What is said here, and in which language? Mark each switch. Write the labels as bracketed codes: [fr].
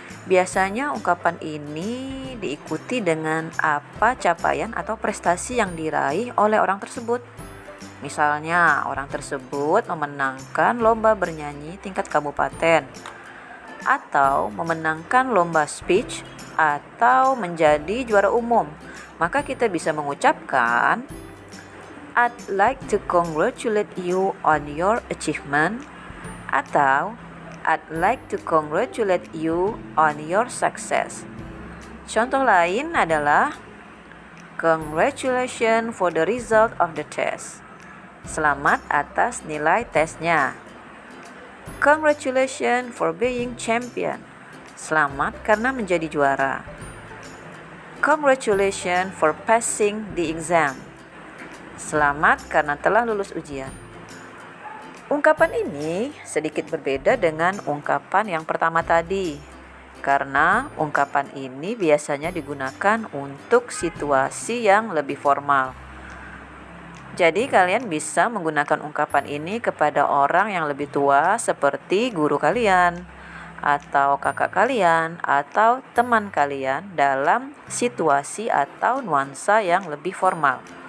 [id] Biasanya ungkapan ini diikuti dengan apa capaian atau prestasi yang diraih oleh orang tersebut. Misalnya, orang tersebut memenangkan lomba bernyanyi tingkat kabupaten, atau memenangkan lomba speech, atau menjadi juara umum. Maka kita bisa mengucapkan [en] I'd like to congratulate you on your achievement, [id] atau [en] I'd like to congratulate you on your success. [id] Contoh lain adalah [en] Congratulations for the result of the test. [id] Selamat atas nilai tesnya. [en] Congratulations for being champion. [id] Selamat karena menjadi juara. [en] Congratulations for passing the exam. [id] Selamat karena telah lulus ujian. Ungkapan ini sedikit berbeda dengan ungkapan yang pertama tadi, karena ungkapan ini biasanya digunakan untuk situasi yang lebih formal. Jadi kalian bisa menggunakan ungkapan ini kepada orang yang lebih tua seperti guru kalian, atau kakak kalian, atau teman kalian dalam situasi atau nuansa yang lebih formal.